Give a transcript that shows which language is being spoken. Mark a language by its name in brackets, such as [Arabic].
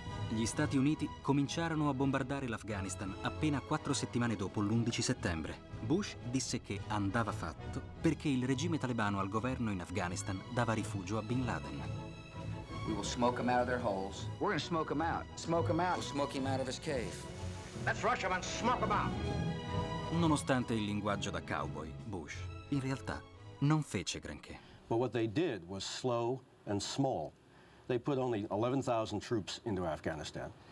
[Italian] Gli Stati Uniti cominciarono a bombardare l'Afghanistan appena 4 settimane dopo l'11 settembre. Bush disse che andava fatto perché il regime talebano al governo in Afghanistan dava rifugio a Bin Laden. [English] We will smoke him out of their holes. We're going to smoke him out. Smoke him out. We'll smoke him out of his cave. Let's rush him and smoke him out. [Italian] Nonostante il linguaggio da cowboy, Bush in realtà non fece granché. [English] But what they did was slow and small. They put only 11,000 troops into Afghanistan.